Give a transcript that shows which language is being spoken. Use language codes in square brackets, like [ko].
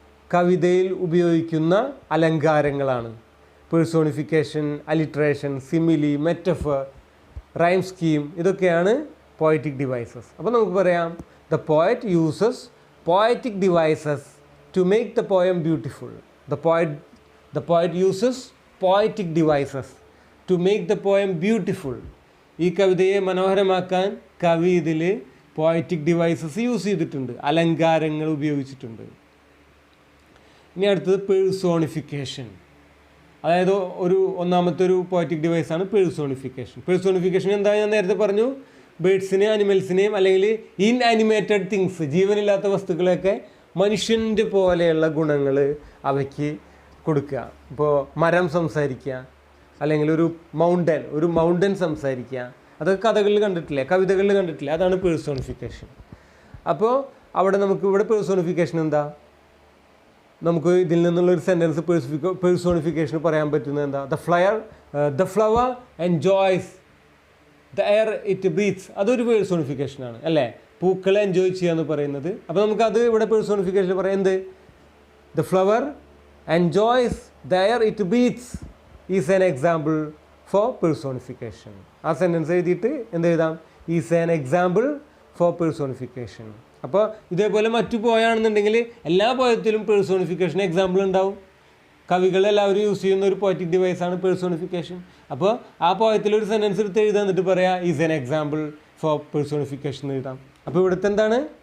[ml] കവിതയിൽ ഉപയോഗിക്കുന്ന അലങ്കാരങ്ങളാണ്. Personification, alliteration, simile, metaphor, rhyme scheme, ഇതൊക്കെയാണ് പോയറ്റിക് ഡിവൈസസ്. അപ്പോൾ നമുക്ക് പറയാം, [en] The poet uses poetic devices to make the poem beautiful. The poet uses poetic devices to make the poem beautiful. [ml] ഈ കവിതയെ മനോഹരമാക്കാൻ കവി ഇതിൽ പോയറ്റിക് ഡിവൈസസ് യൂസ് ചെയ്തിട്ടുണ്ട്, അലങ്കാരങ്ങൾ ഉപയോഗിച്ചിട്ടുണ്ട്. ഇനി അടുത്തത് പേഴ്സോണിഫിക്കേഷൻ. അതായത് ഒന്നാമത്തെ ഒരു പോയറ്റിക് ഡിവൈസാണ് പേഴ്സോണിഫിക്കേഷൻ എന്താ? ഞാൻ നേരത്തെ പറഞ്ഞു, ബേഡ്സിനെയും അനിമൽസിനെയും അല്ലെങ്കിൽ ഇൻആനിമേറ്റഡ് തിങ്സ്, ജീവനില്ലാത്ത വസ്തുക്കളെയൊക്കെ മനുഷ്യൻ്റെ പോലെയുള്ള ഗുണങ്ങൾ അവയ്ക്ക് കൊടുക്കുക. ഇപ്പോൾ മരം സംസാരിക്കുക, അല്ലെങ്കിൽ ഒരു മൗണ്ടൻ സംസാരിക്കുക, അതൊക്കെ കഥകളിൽ കണ്ടിട്ടില്ലേ, കവിതകളിൽ കണ്ടിട്ടില്ലേ? അതാണ് പേഴ്സോണിഫിക്കേഷൻ. അപ്പോൾ ഇവിടെ പേഴ്സോണിഫിക്കേഷൻ എന്താ? നമുക്ക് ഇതിൽ നിന്നുള്ളൊരു സെൻറ്റൻസ് പേഴ്സോണിഫിക്കേഷൻ പറയാൻ പറ്റുന്നത് എന്താ? [en] The flower enjoys the air it breathes. [ml] അതൊരു പേഴ്സോണിഫിക്കേഷനാണ് അല്ലേ? പൂക്കളെ എൻജോയ് ചെയ്യുക എന്ന് പറയുന്നത്. അപ്പോൾ നമുക്കത് ഇവിടെ പേഴ്സോണിഫിക്കേഷൻ പറയാം. എന്ത്? [en] The flower enjoys the air it breathes is an example for personification. [ml] ആ സെൻറ്റൻസ് എഴുതിയിട്ട് എന്ത് എഴുതാം? [en] Is an example for personification. [ml] അപ്പോൾ ഇതേപോലെ മറ്റു പോയാണെന്നുണ്ടെങ്കിൽ എല്ലാ പോയത്തിലും പേഴ്സോണിഫിക്കേഷൻ എക്സാമ്പിൾ ഉണ്ടാവും. കവികളെല്ലാവരും യൂസ് ചെയ്യുന്ന ഒരു പോയറ്റിക് ഡിവൈസാണ് പേഴ്സോണിഫിക്കേഷൻ. അപ്പോൾ ആ പോയത്തിലൊരു സെൻറ്റൻസ് എടുത്ത് എഴുതാൻ എന്നിട്ട് പറയാം [en] is an example for personification [ml] എന്ന് എഴുതാം. അപ്പോൾ ഇവിടുത്തെ എന്താണ്?